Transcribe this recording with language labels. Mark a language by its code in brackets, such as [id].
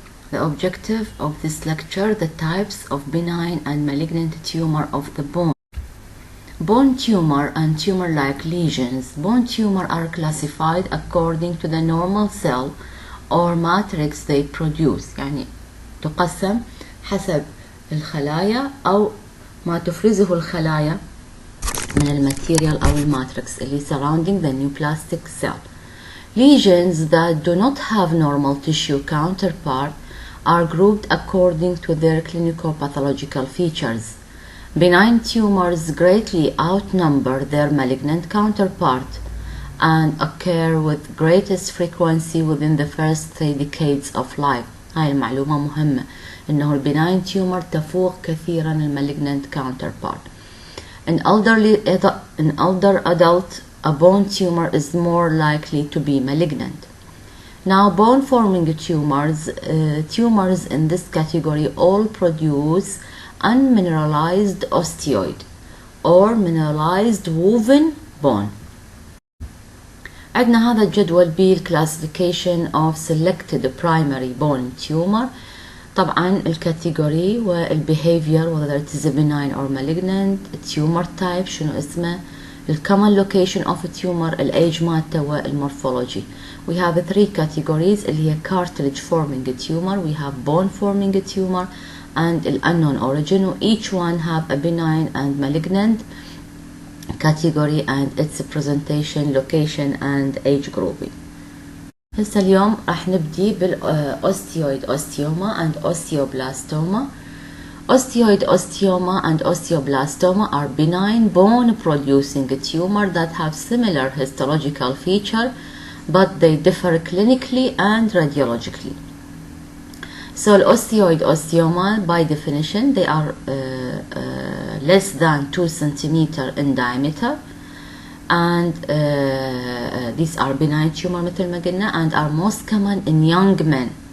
[en] The objective of this lecture: the types of benign and malignant tumor of the bone. Bone tumor and tumor-like lesions. Bone tumor are classified according to the normal cell or matrix they produce. [ar] يعني تقسم حسب الخلايا أو ما تفرزه الخلايا من الماتيريال أو الماتريكس اللي [en] surrounding the neoplastic cell. Lesions that do not have normal tissue counterpart are grouped according to their clinical pathological features. Benign tumors greatly outnumber their malignant counterpart and occur with greatest frequency within the first 3 decades of life. [ar] هاي المعلومة مهمة، إنه البناين تيومر تفوق كثيرا المalignant counterpart. [en] In older adult, a bone tumor is more likely to be malignant. Now, bone-forming tumors, tumors in this category all produce unmineralized osteoid or mineralized woven bone. [ar] عندنا هذا الجدول [en] بالclassification of selected primary bone tumor. [ar] طبعا الكاتيجوري [en] والbehavior whether it is benign or malignant, tumor type [ar] شنو اسمه, [en] common location of a tumor, الage مالته والmorphology. We have 3 categories [ar] اللي هي [en] cartilage-forming tumor, we have bone-forming tumor and unknown origin. Each one have a benign and malignant category and its presentation, location and age grouping. [ar] هسه اليوم راح نبدي بالأوستيويد Osteoma and Osteoblastoma. [en] Osteoid Osteoma and Osteoblastoma are benign bone-producing tumor that have similar histological feature, but they differ clinically and radiologically. So Osteoid Osteoma, by definition, they are less than 2 centimeter in diameter, and these are benign tumor [ar] مثل ما قلنا [en] and are most common in young men.